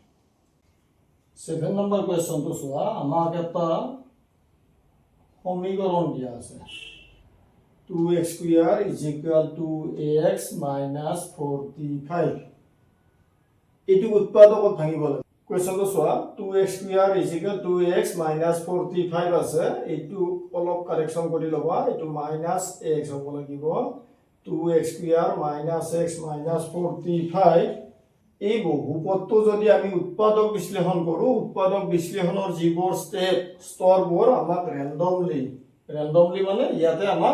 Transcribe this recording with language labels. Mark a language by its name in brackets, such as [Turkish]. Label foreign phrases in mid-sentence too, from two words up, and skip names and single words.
[Assamese] এটুৱে 7 নম্বৰ কুৱেশ্যনটো চোৱা আমাক এটা সমীকৰণ দিয়া আছে [English] 2x square is equal to ax minus 45 [Assamese] এইটো উৎপাদকত ভাঙিব লাগে কুৱেশ্যনটো চোৱা [English] 2x square is equal to x minus 45 [Assamese] আছে এইটো অলপ কাৰেকচন কৰি ল'বা এইটো [English] minus x [Assamese] হ'ব লাগিব [English] 2x square minus x minus 45 [Assamese] এই বহুপদটো যদি আমি উৎপাদক বিশ্লেষণ কৰো উৎপাদক বিশ্লেষণৰ যিবোৰ স্টেপ স্তৰবোৰ আমাক ৰেন্ডমলি মানে ইয়াতে আমাক